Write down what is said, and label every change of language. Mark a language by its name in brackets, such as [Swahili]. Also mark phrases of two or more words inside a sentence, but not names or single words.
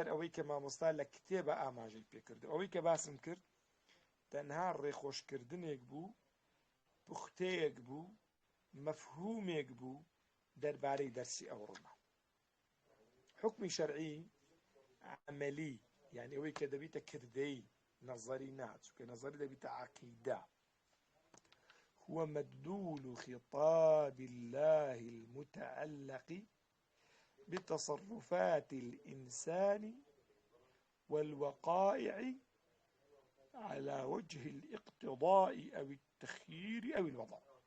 [Central Kurdish] ئەوەی کە مامۆستا لە کتێبە ئاماژەی پێکرد ئەوەی کە باسم کرد تەنها ڕێخۆشکردنێک بوو پوختەیەک بوو مەفهومێک بوو دەربارەی دەرسی ئەوڕۆما حکمی شەرعی [Arabic] عملی يعني [Central Kurdish] ئەوەی کە دەبیتە کردەی نەزەری ناچووکە نەزەری دەبیتە عەقیدە [Arabic] هو مدلول خطاب الله المتعلق بتصرفات الإنسان والوقائع على وجه الاقتضاء أو التخيير أو الوضع